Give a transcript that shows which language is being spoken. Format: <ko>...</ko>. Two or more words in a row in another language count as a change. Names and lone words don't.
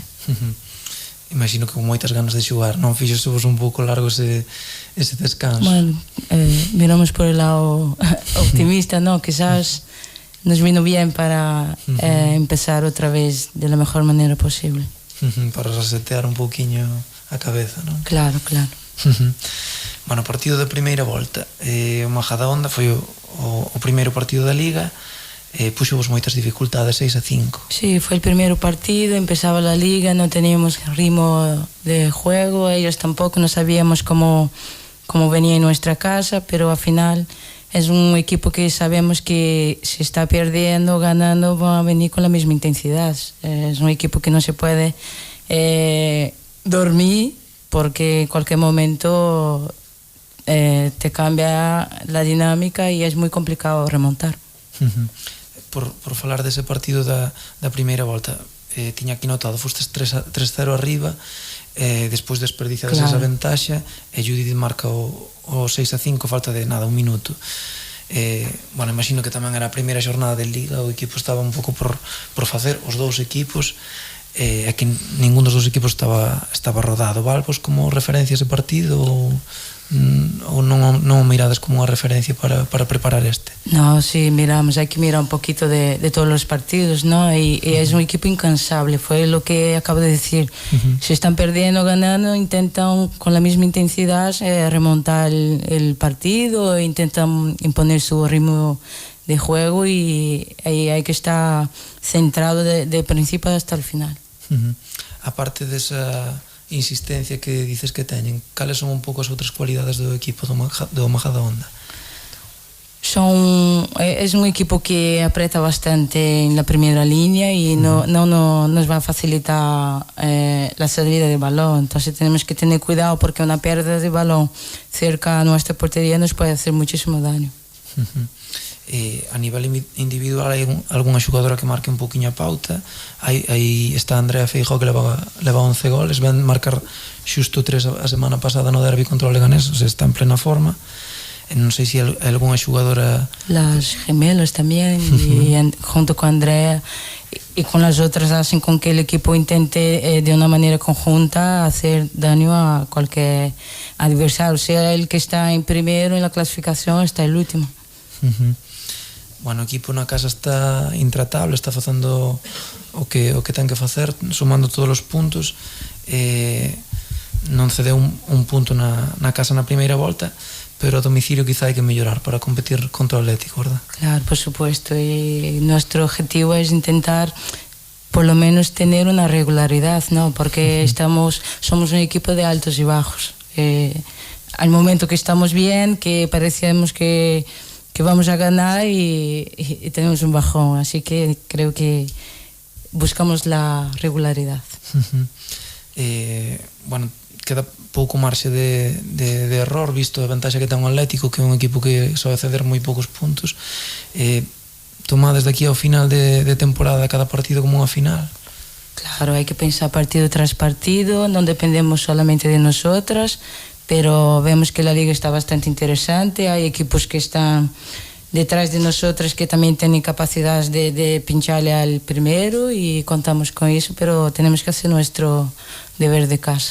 <gl>Imagino que con moitas ganas de xogar, non fixosevos un pouco largo ese descanso.</gl> <es>Bueno, miramos por el lado optimista, ¿no? Quizás nos vino bien para empezar otra vez de la mejor manera posible.</es> <gl>Para resetear un pouquiño a cabeza, non? Claro, claro. Bueno, partido de primeira volta, o Majadahonda foi o primeiro partido da Liga. Puxos moitas dificultades, 6-5.</gl> <es>Sí, fue el primer partido, empezaba la liga, no teníamos ritmo de juego, ellos tampoco, no sabíamos cómo venía en nuestra casa, pero al final es un equipo que sabemos que si está perdiendo o ganando va a venir con la misma intensidad. Es un equipo que no se puede dormir porque en cualquier momento te cambia la dinámica y es muy complicado remontar.</es> <gl>Por falar dese partido da primeira volta, tiña aquí notado, fostes 3-0 arriba, despois desperdiciades esa ventaxa e Judith marca o 6-5, falta de nada, un minuto. Bueno, imagino que tamén era a primeira xornada de Liga, o equipo estaba un pouco por facer, os dous equipos, é que ningún dos dous equipos estaba rodado. Val, pois, como referencia ese partido ou non o mirades como unha referencia para preparar este?</gl> <es>No, sí, miramos, hay que mirar un poquito de todos los partidos, ¿no? Y es un equipo incansable, fue lo que acabo de decir. Si están perdiendo o ganando, intentan con la misma intensidad remontar el partido, intentan imponer su ritmo de juego y ahí hay que estar centrado de principio hasta el final.</es> <gl>Aparte desa insistencia que dices que teñen, cales son un pouco as outras cualidades do equipo do Majadahonda?</gl> <es>Es un equipo que aprieta bastante en la primera línea y no nos va a facilitar la salida de balón. Entonces tenemos que tener cuidado porque una pérdida de balón cerca a nuestra portería nos puede hacer muchísimo daño.</es> <gl>A nivel individual hai algunha xogadora que marque un poquinho a pauta. Aí está Andrea Feijóo que leva 11 goles, ven marcar xusto 3 a semana pasada no derbi contra o Leganés, o sea, está en plena forma. Non sei se hai algunha xogadora...</gl> <es>Las gemelas también y junto con Andrea y con las otras hacen con que el equipo intente de una manera conjunta hacer daño a cualquier adversario, sea el que está en primero en la clasificación hasta el último.</es> <gl>Bueno, o equipo na casa está intratable, está facendo o que ten que facer, sumando todos os puntos. Non cedeu un punto na casa na primeira volta, pero a domicilio quizá hai que mellorar para competir contra o Atlético, verdad?</gl> <es>Claro, por supuesto, y nuestro objetivo es intentar por lo menos tener una regularidad, ¿no? Porque somos un equipo de altos y bajos. Al momento que estamos bien, que parecemos que vamos a ganar y tenemos un bajón, así que creo que buscamos la regularidad.</es> <gl>Bueno, queda pouco marxe de error, visto a ventaxa que ten o Atlético, que é un equipo que sobe ceder moi poucos puntos. Tomades de aquí ao final de temporada cada partido como unha final?</gl> <es>Claro, hay que pensar partido tras partido, non dependemos solamente de nosotras, pero vemos que la liga está bastante interesante, hay equipos que están detrás de nosotras que también tienen capacidad de pincharle al primero y contamos con eso, pero tenemos que hacer nuestro deber de casa.</es>